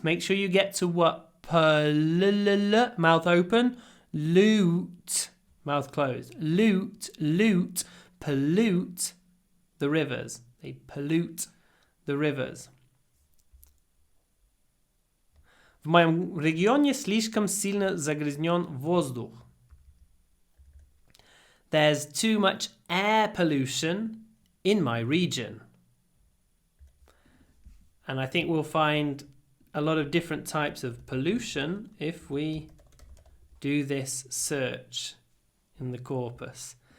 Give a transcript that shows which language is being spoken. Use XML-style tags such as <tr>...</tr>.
<en>Make sure you get to what? Mouth open. Loot. Mouth closed. Loot. Pollute the rivers. They pollute the rivers.</en> <ru>В моем регионе слишком сильно загрязнен воздух.</ru> <en>There's too much air pollution in my region. And I think we'll find a lot of different types of pollution if we do this search in the corpus.</en>